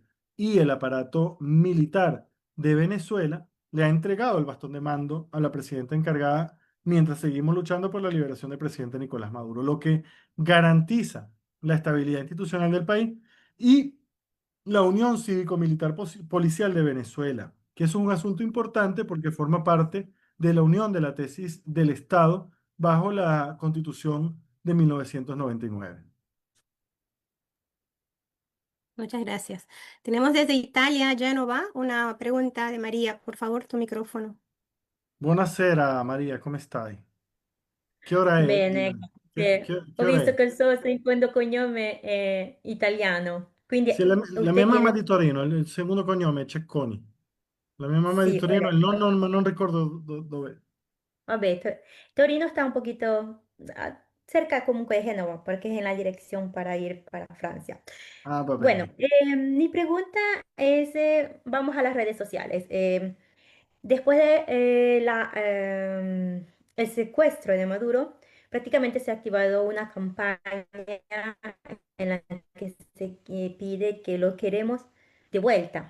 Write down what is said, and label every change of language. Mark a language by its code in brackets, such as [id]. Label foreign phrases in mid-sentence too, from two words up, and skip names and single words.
[es] y el aparato militar de Venezuela le ha entregado el bastón de mando a la presidenta encargada mientras seguimos luchando por la liberación del presidente Nicolás Maduro, lo que garantiza la estabilidad institucional del país y la Unión Cívico-Militar Policial de Venezuela, que es un asunto importante porque forma parte de la unión de la tesis del Estado bajo la Constitución de 1999. Muchas gracias. Tenemos desde Italia, Génova, una pregunta de María. Por favor, tu micrófono. [it] Buonasera Maria, come stai? Che ora è? Bene, grazie. Che Ho ora visto è? che il suo secondo cognome è italiano, quindi Sì, la mia [es] usted [it] mamma è [es] quiere... [it] di Torino, il secondo cognome è Cecconi. La mia mamma è di Sì, Torino, il corretto. nonno ma non ricordo dove. [es] Vabbè, Torino está un poquito cerca comunque de Génova, porque es en la dirección para ir para Francia. [it] Ah, va [es] Bueno, [it] bene. [es] mi pregunta es, vamos a las redes sociales. Después de el secuestro de Maduro, prácticamente se ha activado una campaña en la que se pide que lo queremos de vuelta.